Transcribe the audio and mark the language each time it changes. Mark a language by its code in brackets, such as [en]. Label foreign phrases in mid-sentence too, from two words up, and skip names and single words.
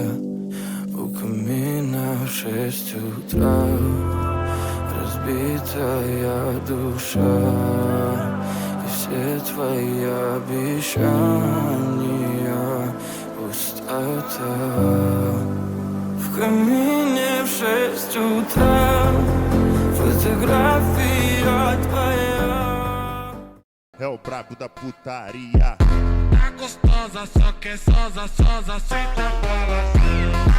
[ru] У камина в 6 утра, разбитая душа, и все твои обещания пустота. В камине в 6 утра, фотография твоя. [pt] É o brabo da putaria. Tá gostosa, só que sosa, senta bola.